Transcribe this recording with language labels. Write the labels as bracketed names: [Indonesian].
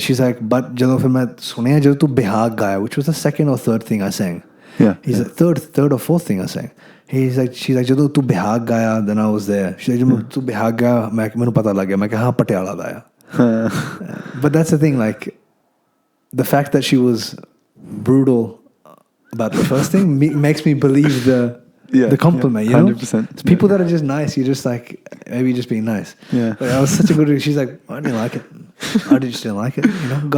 [English] She's like, but [Punjabi] जब फिर मैं सुनिया जब तू बिहाग गाया, [English] which was the second or third thing I sang. Yeah. He's like, third or fourth thing I sang. She's like, [Punjabi] जब तू बिहाग गाया, [English] then I was there. She's like, [Punjabi] जब तू बिहाग गाया, मैंने पता लग गया. मैं कहा हाँ पटियाला गाया. [English] But that's the thing, like, the fact that she was brutal about the first thing makes me believe the compliment, you know? 100%. It's people that are just nice, you're just like, maybe just being nice. Yeah. But I was such a good, she's like, I didn't like it. I just didn't like it, you know?